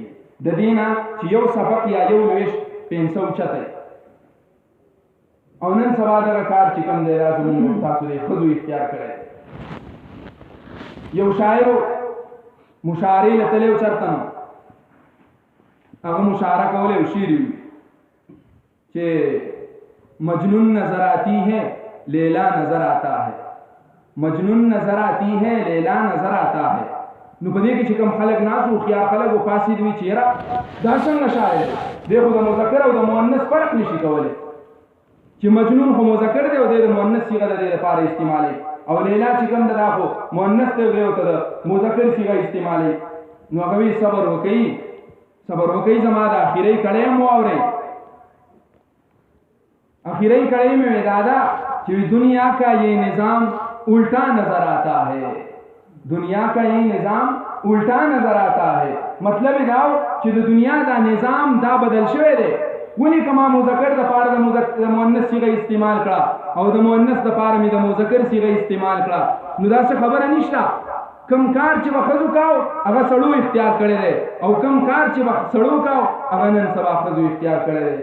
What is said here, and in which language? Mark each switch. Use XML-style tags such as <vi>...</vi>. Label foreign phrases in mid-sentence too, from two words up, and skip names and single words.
<ps>د دې نه چې یو سبق یا یو لویشت پنسه اوچتی، او نن سبا دغه کار چې کوم دی دا زموږ تاسو د ښځو اختیار کړی دی. یو شاعر مشاعرې له تللی و چېرته نو، هغه مشاعره کولی او شعر وي چې</ps> <ur>مجنون نظر آتی ہے لیلا نظر آتا ہے، مجنون نظر آتی ہے لیلا نظر آتا ہے.</ur> <ps>نو په دې کې چې کوم خلک ناست وو هوښیار خلک و فاسد وي چې یاره دا څنګه شاعر دی، دی خو د مذکر او د مؤنث فرق نشي کولی، چې مجنون خو مذکر دی او دی د مؤنث صیغه د دې لپاره استعمالوي، او لیلا چې کوم ده دا خو مؤنث دی او دی ورته د مذکر صیغه استعمالوي. نو هغه وایي صبر وکوي صبر وکوي زما د اخرۍ کړی هم واورئ. اخرۍ کړی مې وې دا ده چې</ps> <ur>دنیا کا یہ نظام الٹا نظر آتا ہے، دنیا کا یہ نظام الٹا نظر آتا ہے.</ur> <ps>مطلب دا چې د دنیا دا نظام دا بدل شوی دی، ولې که ما مذکر د پاره د مؤنث صیغه استعمال کړه او د مؤنث د پاره مې د مذکر صیغه استعمال کړه، نو داسې خبره نشته. کم کار چې به ښځو کاو هغه سړو اختیار کړی دی، او کم کار چې به سړو کاو هغه نن سبا ښځو اختیار کړی دی.</ps>